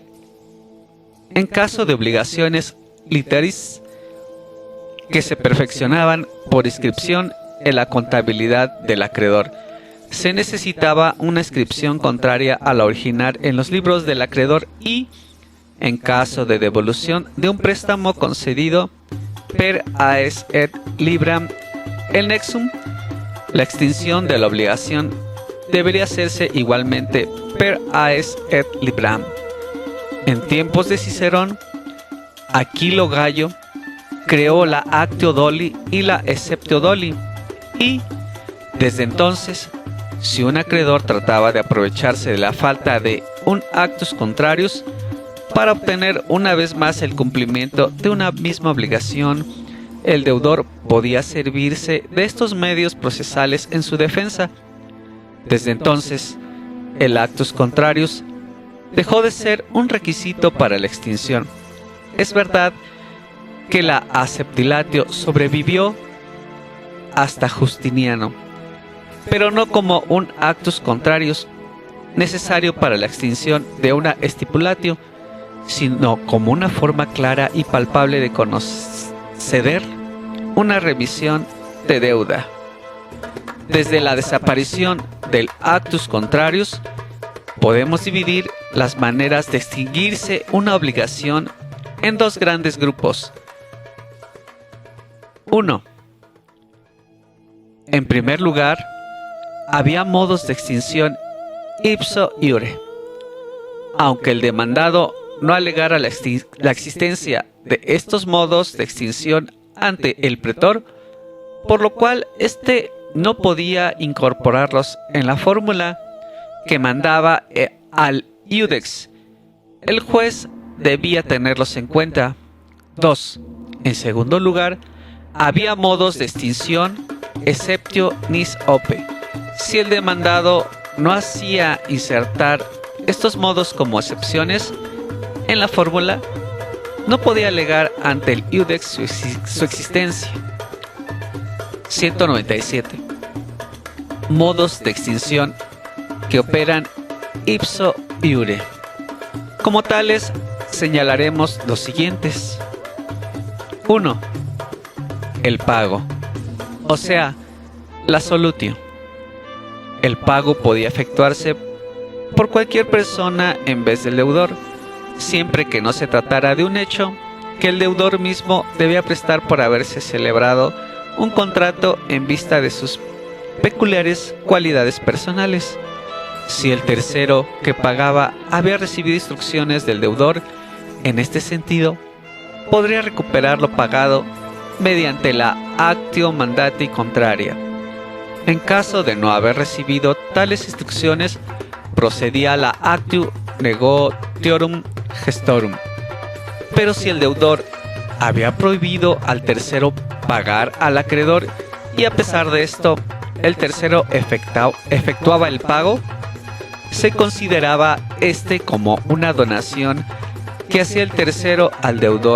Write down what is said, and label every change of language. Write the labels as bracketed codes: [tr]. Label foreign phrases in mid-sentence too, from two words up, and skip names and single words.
[es] En caso de obligaciones literis que se perfeccionaban por inscripción en la contabilidad del acreedor, se necesitaba una inscripción contraria a la original en los libros del acreedor y, en caso de devolución de un préstamo concedido [la] per aes et libram [es] el nexum, la extinción de la obligación debería hacerse igualmente [la] per aes et libram. [es] En tiempos de Cicerón, Aquilo Gallo creó la [la] actio doli [es] y la [la] exceptio doli, [es] y desde entonces, si un acreedor trataba de aprovecharse de la falta de un [la] actus contrarius [es] para obtener una vez más el cumplimiento de una misma obligación, el deudor podía servirse de estos medios procesales en su defensa. Desde entonces, el [la] actus contrarius [es] dejó de ser un requisito para la extinción. Es verdad que la acceptilatio sobrevivió hasta Justiniano, pero no como un [la] actus contrarius [es] necesario para la extinción de una stipulatio, sino como una forma clara y palpable de conceder una remisión de deuda. Desde la desaparición del [la] actus contrarius, [es] podemos dividir las maneras de extinguirse una obligación en dos grandes grupos. 1. En primer lugar, había modos de extinción [la] ipso iure. [es] Aunque el demandado no alegara la existencia de estos modos de extinción ante el pretor, por lo cual éste no podía incorporarlos en la fórmula que mandaba al iudex. El juez debía tenerlos en cuenta. 2. En segundo lugar, había modos de extinción [la] exceptio nis ope. [es] Si el demandado no hacía insertar estos modos como excepciones en la fórmula, no podía alegar ante el iudex su existencia. 197. Modos de extinción que operan [la] ipso iure. [es] Como tales, señalaremos los siguientes. 1. El pago, o sea, La solutio. El pago podía efectuarse por cualquier persona en vez del deudor, siempre que no se tratara de un hecho que el deudor mismo debía prestar por haberse celebrado un contrato en vista de sus peculiares cualidades personales. Si el tercero que pagaba había recibido instrucciones del deudor en este sentido, podría recuperar lo pagado mediante la [la] actio mandati contraria. [es] En caso de no haber recibido tales instrucciones, procedía la [la] actio negotiorum gestorum. [es] Pero si el deudor había prohibido al tercero pagar al acreedor y a pesar de esto el tercero efectuaba el pago, se consideraba este como una donación que hacía el tercero al deudor.